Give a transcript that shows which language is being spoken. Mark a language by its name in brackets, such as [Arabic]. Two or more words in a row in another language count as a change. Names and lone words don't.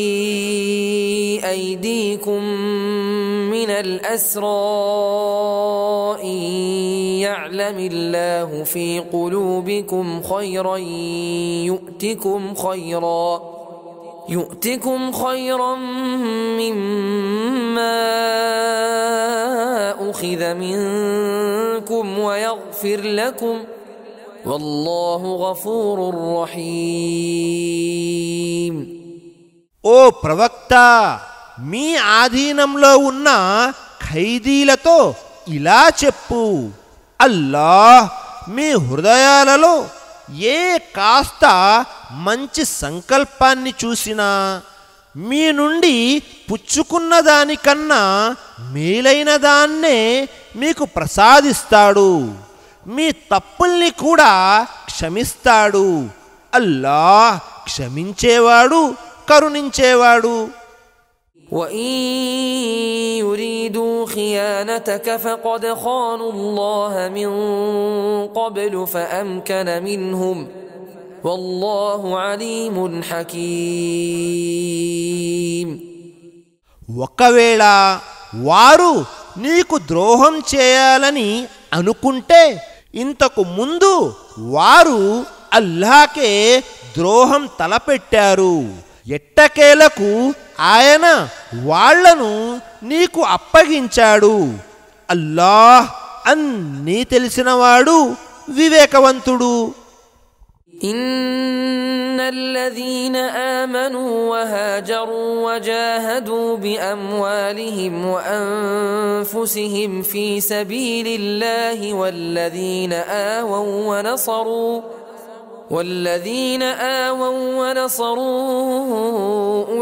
[Arabic] أيديكم من الأسرى إن يعلم الله في قلوبكم خيرا يؤتكم خيرا مما أخذ منكم ويغفر لكم والله غفور رحيم. [Telugu] ఓ ప్రవక్త, మీ ఆధీనంలో ఉన్న ఖైదీలతో ఇలా చెప్పు, అల్లాహ్ మీ హృదయాలలో ఏ కాస్త మంచి సంకల్పాన్ని చూసినా మీ నుండి పుచ్చుకున్న దానికన్నా మేలైన దాన్నే మీకు ప్రసాదిస్తాడు. మీ తప్పుల్ని కూడా క్షమిస్తాడు. అల్లాహ్ క్షమించేవాడు, కరుణించేవాడు. [Arabic] وإن يريدوا خيانتك فقد خانوا الله من قبل فأمكن منهم والله عليم حكيم. [Telugu] ఒకవేళ వారు నీకు ద్రోహం చేయాలని అనుకుంటే ఇంతకు ముందు వారు అల్లాహ్కే ద్రోహం తలపెట్టారు. ఎట్టకేలకు ఆయన వాళ్లను నీకు అప్పగించాడు. అల్లాహ్ అన్నీ తెలిసినవాడు, వివేకవంతుడు. [Arabic] إن الذين آمنوا وهاجروا وجاهدوا بأموالهم وأنفسهم في سبيل الله والذين آووا ونصروا